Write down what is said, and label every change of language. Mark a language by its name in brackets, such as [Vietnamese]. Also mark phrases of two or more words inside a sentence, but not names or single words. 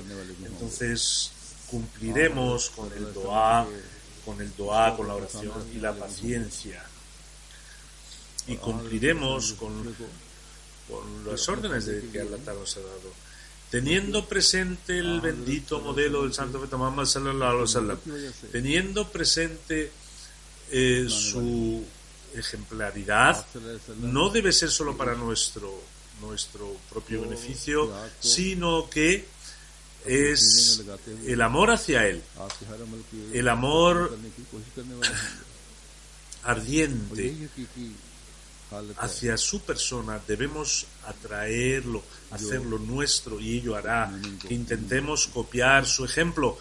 [Spanish] Entonces cumpliremos con el dua, con la oración y la paciencia, y cumpliremos con las órdenes que Allah nos ha dado, teniendo presente el bendito modelo del santo profeta Muhammad [Arabic] صلى الله عليه وسلم, [Spanish] teniendo presente su ejemplaridad. No debe ser solo para nuestro propio beneficio, sino que es el amor hacia Él, el amor ardiente hacia su persona, debemos atraerlo, hacerlo nuestro, y ello hará que intentemos copiar su ejemplo.